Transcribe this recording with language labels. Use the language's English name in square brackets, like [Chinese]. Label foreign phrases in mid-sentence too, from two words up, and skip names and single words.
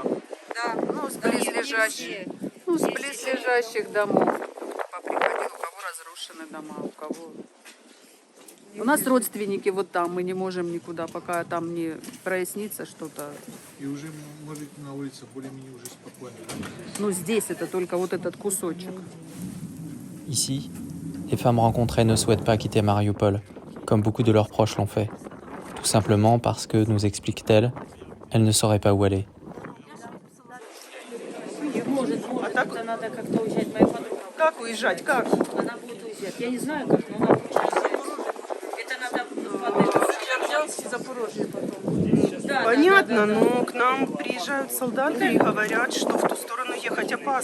[Russian] Да, ну, с близлежащих. Ну, с близлежащих домов. Поприходил, у кого разрушены дома, у кого... У нас родственники вот там, мы не можем никуда, пока там не прояснится что-то. И уже, может, на улице более-менее уже спокойно. Ну, здесь это только вот этот кусочек. [French] Ici, les femmes rencontrées ne souhaitent pas quitter Mariupol, comme beaucoup de leurs proches l'ont fait. Tout simplement parce que, nous explique-t-elle, elles ne sauraient pas où aller. [Russian] Как уезжать? Как? Она будет уезжать. Я не знаю, как, но она будет уезжать. Это надо... Запорожье потом. Понятно, но к нам приезжают солдаты и говорят, что в ту сторону ехать опасно.